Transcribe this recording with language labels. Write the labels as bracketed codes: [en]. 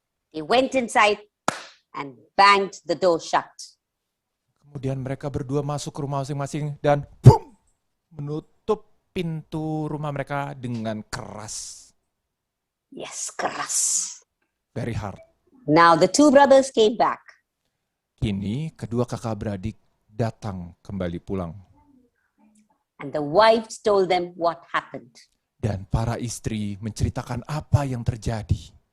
[en] They went inside and banged the door shut. [id] Kemudian mereka berdua masuk ke rumah masing-masing dan boom, menutup pintu rumah mereka dengan keras. Yes, keras. [en] Very hard. Now the two brothers came back. [id] Kini kedua kakak beradik datang kembali pulang. [en] And the wives told them what happened. [id] Dan para istri menceritakan apa yang terjadi.